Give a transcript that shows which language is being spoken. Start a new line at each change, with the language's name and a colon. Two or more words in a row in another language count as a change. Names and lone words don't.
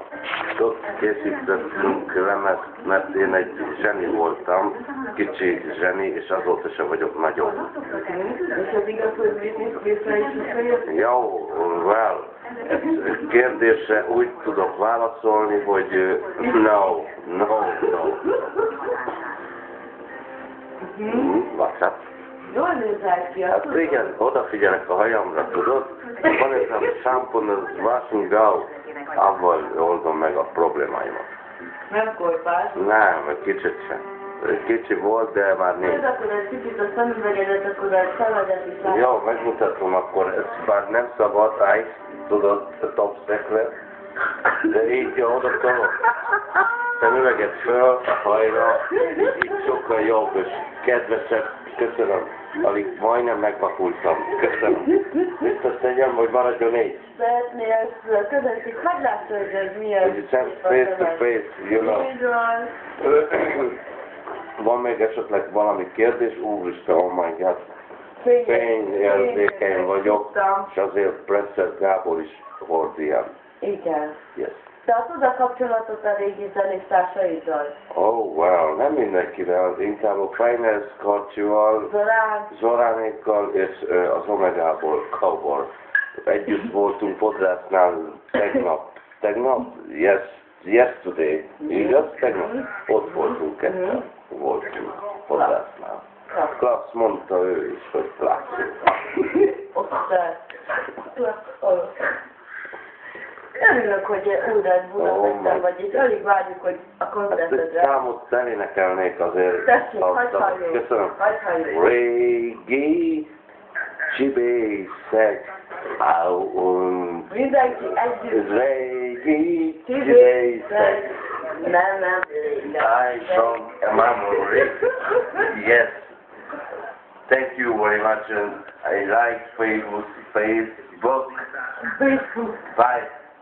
Hungarian: Ott készítettünk lemezt, mert én egy zseni voltam, kicsi zseni, és azóta sem vagyok nagyobb. És az igaz, hogy vissza is visszajöttél? Jó, well, kérdésre úgy tudok válaszolni, hogy no.
English: What's up?
Hungarian: Jól nézel ki, Hát igen, odafigyelek a hajamra, tudod? Van ez a shampoo, az
English: washing out,
Hungarian: avval oldom meg a problémáimat. nem korpás. Nem, egy kicsit sem. Kicsi volt, de már nincs. Ez akkor egy kicsit a szemüvegedet, akkor a szaladat is látod. Jó, megmutatom akkor, ez már nem szabad, tudod, a
English: top secret,
Hungarian: de így jó, oda tolok. Szemüveget föl a hajra, így sokkal jobb és kedvesebb. Köszönöm. Alig majdnem megvakultam. Köszönöm. Biztos tegyem, hogy maradjon így. Szeretné ezt közönség, hagyd látszol, hogy ez milyen...
English: Face to face, you know.
Hungarian: Így van. Van még esetleg valami kérdés? Úristen,
English: oh my god.
Hungarian: Fényérzékeny vagyok, és azért Presser Gábor is volt ilyen. Igen.
English: Yes.
Hungarian: Tartod a kapcsolatot a régi zenésztársaiddal?
English: Oh, wow,
Hungarian: nem mindenkivel, inkább a Finance Karcsival, Zoránékkal és az Omegából, Cowboy. Együtt voltunk fodrásznál tegnap?
English: Yes, yesterday,
Hungarian: igaz? Tegnap ott voltunk ketten, voltunk fodrásznál. Klassz mondta ő is, hogy klassz. Örülök, hogy újra Budapesten vagy, és alig várjuk, hogy a koncertedre... Számot elénekelnék azért. Tessék, hagyj halljuk. Köszönöm. Hagyj halljuk. Régi csibészek. Mindenki együtt. Régi csibészek. Nem.
English: I from memory. Yes. Thank you very much, and I like Facebook. Bye.